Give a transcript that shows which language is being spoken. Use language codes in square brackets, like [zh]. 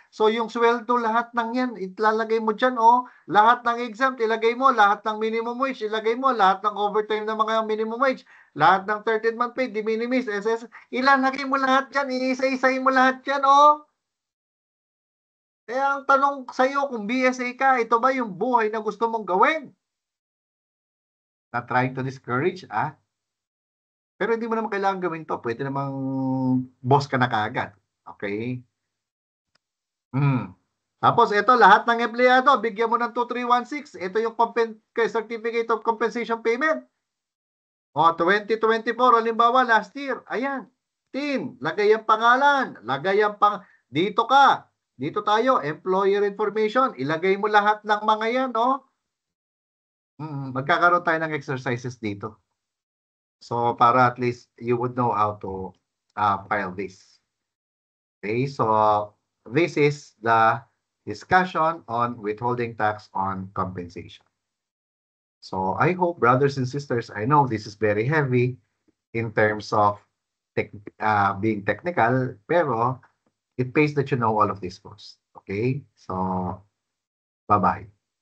[tl] So yung sweldo lahat ng yan, ilalagay mo dyan, lahat ng exempt, ilagay mo, lahat ng minimum wage, ilagay mo, lahat ng overtime ng mga minimum wage, lahat ng 13th month pay, de minimis, SS, ilalagay mo lahat dyan, iisa-isahin mo lahat dyan, Kaya ang tanong sa iyo kung BSA ka, ito ba yung buhay na gusto mong gawin? [en] Not trying to discourage, [tl] Pero hindi mo naman kailangan gawin to. Pwede namang boss ka na kaagad. Okay? Tapos ito, lahat ng empleyado, bigyan mo ng 2316. Ito yung Certificate of Compensation Payment. 2024, halimbawa, last year. Ayan. Team, lagay ang pangalan. Lagay ang dito ka. Dito tayo, employer information. Ilagay mo lahat ng mga yan, magkakaroon tayo ng exercises dito. [en] So, para at least you would know how to file this. Okay, so this is the discussion on withholding tax on compensation. So, I hope, brothers and sisters, I know this is very heavy in terms of being technical, pero it pays that you know all of this first. Okay, so bye-bye.